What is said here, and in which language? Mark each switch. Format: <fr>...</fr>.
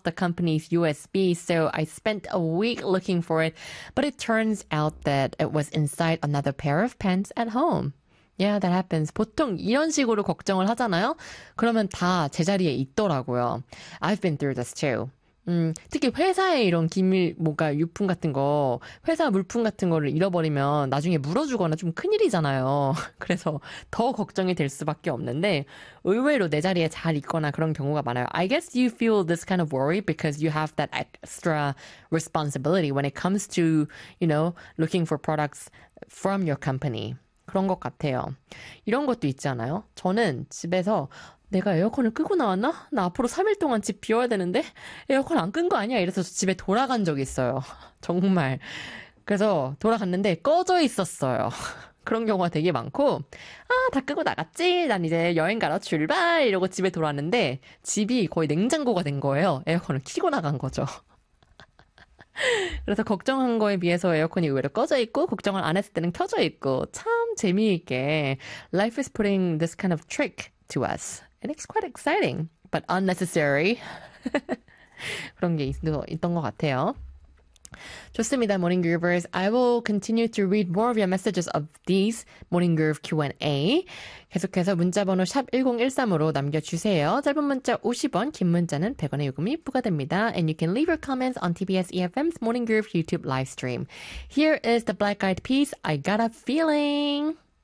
<en>the company's USB, so I spent a week looking for it, but it turns out that it was inside another pair of pants at home. Yeah, that happens.</en> <ko>보통 이런 식으로 걱정을 하잖아요? 그러면 다 제자리에 있더라고요.</ko> <en>I've been through this too.</en> <ko>특히 회사에 이런 기밀, 뭔가 유품 같은 거, 회사 물품 같은 거를 잃어버리면 나중에 물어주거나 좀 큰일이잖아요. 그래서 더 걱정이 될 수밖에 없는데 의외로 내 자리에 잘 있거나 그런 경우가 많아요.</ko> <en>I guess you feel this kind of worry because you have that extra responsibility when it comes to, you know, looking for products from your company.</en> <ko>그런 것 같아요. 이런 것도 있잖아요. 저는 집에서 내가 에어컨을 끄고 나왔나? 나 앞으로 3일 동안 집 비워야 되는데 에어컨 안 끈 거 아니야? 이래서 집에 돌아간 적이 있어요. 정말. 그래서 돌아갔는데 꺼져 있었어요. 그런 경우가 되게 많고 아, 다 끄고 나갔지. 난 이제 여행 가러 출발. 이러고 집에 돌아왔는데 집이 거의 냉장고가 된 거예요. 에어컨을 켜고 나간 거죠. 그래서 걱정한 거에 비해서 에어컨이 의외로 꺼져 있고 걱정을 안 했을 때는 켜져 있고 참 재미있게</ko> <en>Life is putting this kind of trick to us. And it's quite exciting, but unnecessary.</en> <ko>그런 게 있던 것 같아요. 좋습니다, Morning Groovers.</ko> <en>I will continue to read more of your messages of these Morning Groove Q&A.</en> <ko>계속해서 문자번호 샵1013으로 남겨주세요. 짧은 문자 50원, 긴 문자는 100원의 요금이 부과됩니다.</ko> <en>And you can leave your comments on TBS EFM's Morning Groove YouTube livestream. Here is the Black Eyed Peas, I Got a Feeling.</en>